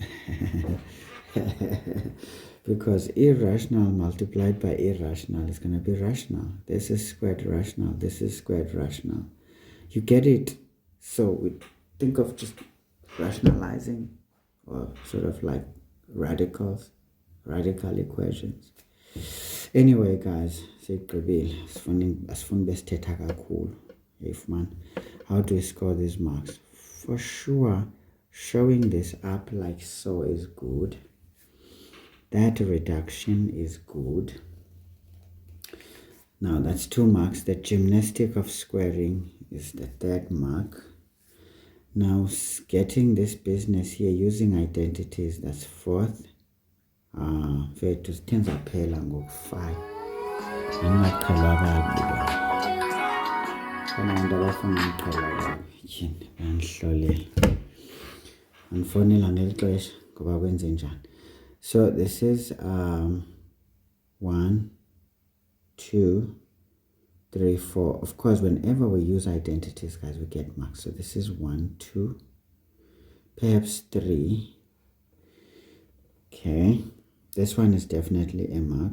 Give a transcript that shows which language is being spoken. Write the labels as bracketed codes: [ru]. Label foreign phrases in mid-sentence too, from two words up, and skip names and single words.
[en] Because irrational multiplied by irrational is going to be rational. This is squared rational. This is squared rational. You get it? So we think of just rationalizing, or sort of like radical equations. Anyway, guys, [xh] sigqibile asifuni besithetha kakhulu. [en] If man, how do we score these marks? For sure, showing this up like so is good. That reduction is good. Now that's 2 marks. The gymnastic of squaring is the 3rd mark. Now getting this business here using identities, that's 4th. [xh] Vethu sithe zaphela ngoku-5. Andingaqhelwa kabi ke. Khona abantu abafuna uqhelwa kabi. Tyhini, bandihlolela. Andifowunela ngeli xesha ngoba kwenze njani. [en] So this is 1, 2, 3, 4. Of course, whenever we use identities, guys, we get marks. So this is 1, 2, perhaps 3. Okay, this one is definitely a mark.